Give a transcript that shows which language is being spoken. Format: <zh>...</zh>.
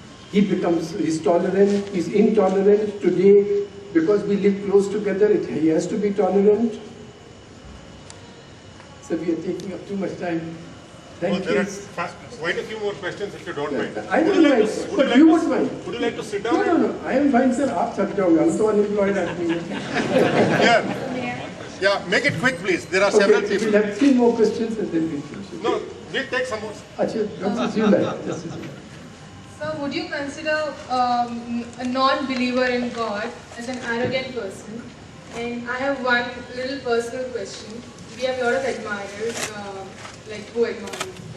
<en>He's tolerant, he's intolerant today because we live close together, he has to be tolerant. So we are taking up too much time. Thank you. There are quite a few more questions if you don't mind. I don't mind, but you would mind. Would you like to sit down? No, I am fine, sir.</en> <hi>आप थक जाओगे, हम तो unemployed आदमी हैं.</hi> <en>Yeah, make it quick, please. There are several people. We'll have 3 more questions and then we'll finish. No, we'll take some more. Achha, let's assume that. So, would you consider a non-believer in God as an arrogant person? And I have one little personal question. We have a lot of admirers, like who admire you.</en>